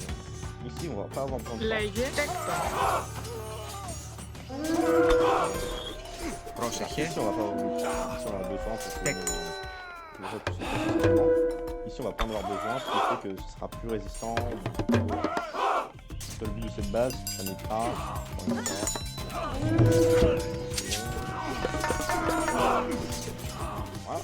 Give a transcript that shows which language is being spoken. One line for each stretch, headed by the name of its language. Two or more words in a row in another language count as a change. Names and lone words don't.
French: Ici, on va pas avoir besoin de
Greek: Λέγε. Τέκτον. Πρόσεχε.
French: Ici, on va pas avoir besoin de défense parce que Tac. les autres sont pas suffisamment. Ici, on va pas en avoir besoin, ce qui fait que ce sera plus résistant. Le but de cette base, ça n'est pas. Voilà.